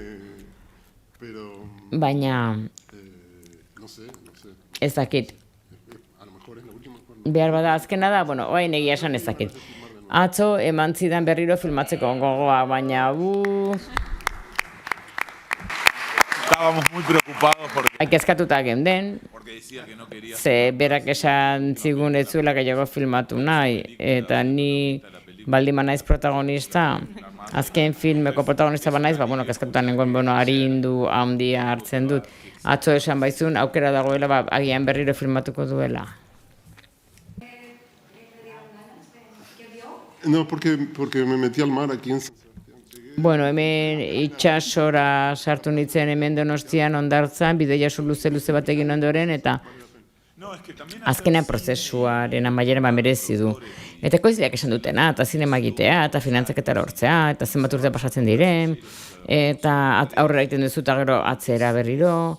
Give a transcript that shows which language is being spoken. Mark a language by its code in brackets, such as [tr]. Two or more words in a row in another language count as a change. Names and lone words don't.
[eu] Baina ez dakit. Behar bada azkena da, oain egia esan ez dakit. Atzo eman zidan berriro filmatzeko gogoa, baina [es] estábamos muy preocupados porque [eu] kezkatuta geunden, [es] decía que no quería [eu] ze berak esan zigun ez zuela gehiago filmatu nahi, eta ni baldin banaiz protagonista, azken filmeko protagonista banaiz, bueno, kezkatuta nengoen, arindu handia hartzen dut. Atzo esan baizun, aukera dagoela, agian berriro filmatuko duela. [es] No, porque me metí al mar aquí en... [eu] Bueno, hemen itxasora sartu nintzen hemen Donostian Hondartzan, bideia luze bat egin ondoren, eta azkenean prozesuaren amaieran merezi du. Eta ekoizleak esan dutena, eta zinema egitea, eta finantzaketa lortzea, eta zenbat urte pasatzen diren, eta aurrera egiten duzu eta gero atzera berriro.